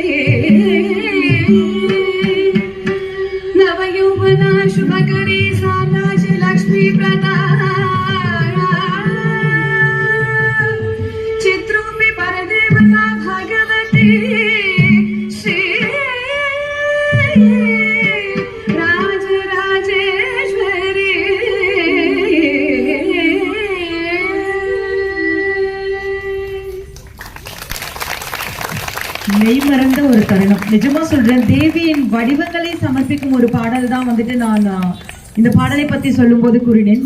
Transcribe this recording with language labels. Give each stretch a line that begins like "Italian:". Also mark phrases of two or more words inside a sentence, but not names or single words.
Sanskrit: नवयौवना शुभकरी साम्राज्य लक्ष्मी प्रदा चित्रूपी परदेवता भगवती श्री राजराजेश्वरी
Tamil: மெய்மறந்த ஒரு தருணம். நிஜமா சொல்றேன், தேவியின் வடிவங்களை சமர்ப்பிக்கும் ஒரு பாடல் தான் வந்துட்டு நான் இந்த பாடலை பத்தி சொல்லும்போது கூறினேன்.